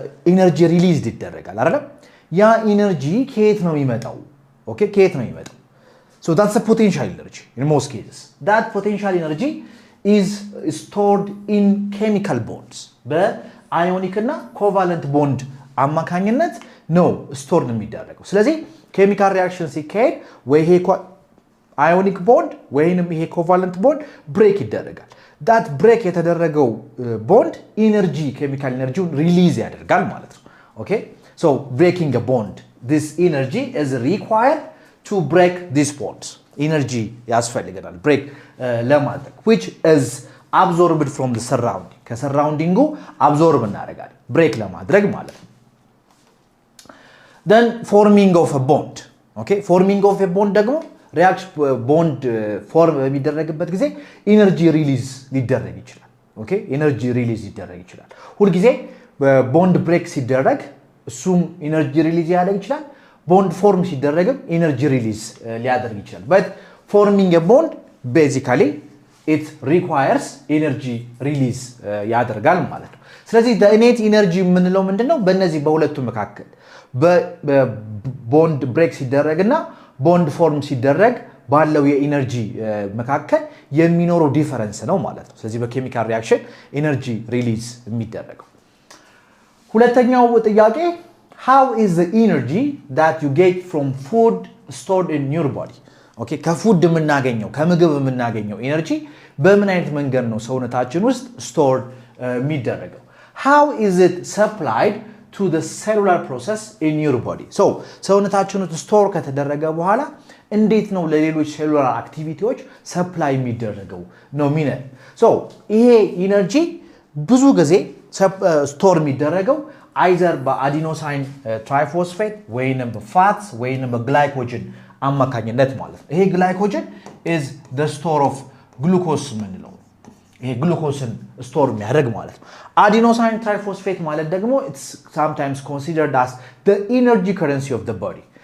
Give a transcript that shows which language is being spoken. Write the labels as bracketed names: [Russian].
[Amharic] ኤነርጂ ሪሊዝድ ይደረጋል አይደል ያ ኤነርጂ ከየት ነው የሚመጣው ኦኬ ከየት ነው የሚመጣው [English] so that's a potential energy in most cases that potential energy is stored in chemical bonds [Amharic] በአዮኒክ እና ኮቫለንት ቦንድ አማካኝነት ነው ስቶርድ የሚደረገው ስለዚህ ኬሚካል ሪአክሽን ሲካሄድ ወይ ይሄ አዮኒክ ቦንድ ወይንም ይሄ ኮቫለንት ቦንድ ብሬክ ይደረጋል [English] that break [Amharic] የተደረገው ቦንድ ኢነርጂ ኬሚካል ኢነርጂውን ሪሊዝ ያደርጋል ማለት ነው [English] Okay, so breaking a bond, this energy is required to break these bonds. Energy [Amharic] ያስፈልገናል [English] break [Amharic] ለማድረግ, [English] which is absorbed from the surrounding. [Amharic] ከሰራውንዲንጉ absorb እናደርጋለን break ለማድረግ ማለት ነው. [English] Then forming of a bond. Okay, forming of a bond ደግሞ reaction bond form በሚደረግበት ጊዜ energy release [Amharic] ሊደረግ ይችላል. [English] Okay, energy release [Amharic] ሊደረግ ይችላል. ሁሉ ጊዜ bond break ሲደረግ እሱም energy release ያደርግ ይችላል. [English] bond form [Amharic] ሲደረግም [English] energy release [Amharic] ሊያደርግ ይችላል. [English] But forming a bond basically it requires energy release ያደርጋል ማለት ነው. [Amharic] ስለዚህ the innate energy የምንለው ምንድነው? በእነዚህ በሁለቱ መካከል በቦንድ ብሬክ ሲደረግና ቦንድ ፎርም ሲደረግ ባለው የኢነርጂ መካከል የሚኖረው ዲፈረንስ ነው ማለት ነው። ስለዚህ በኬሚካል ሪአክሽን ኢነርጂ ሪሊዝ የሚደረገው። ሁለተኛው ጥያቄ [English] how is the energy that you get from food stored in your body? [Amharic] ኦኬ ከፉድ የምናገኘው ከምግብ የምናገኘው ኢነርጂ በምን አይነት መንገድ ነው ሰውነታችን ውስጥ ስቶርድ የሚደረገው? [English] how is it supplied to the cellular process in your body? [Amharic] so ሰውነታችን ውስጥ ስቶር ከተደረገ በኋላ እንዴት ነው ለሌሎች ሴሉላር አክቲቪቲዎች ሰፕላይ የሚደረገው ነው ሚነር? so ይሄ ኢነርጂ ብዙ ጊዜ ስቶር የሚደረገው either በአዲኖሳይን ትራይፎስፌት ወይንም በፋትስ ወይንም በግላይኮጅን አማካኝነት ማለት ነው። ይሄ ግላይኮጅን is the store of glucose ምንለው ይሄ ግሉኮስን ስቶር የሚያደርግ ማለት ነው። አዲኖሳይን ትራይፎስፌት ማለት ደግሞ [English] it's sometimes considered as the energy currency of the body.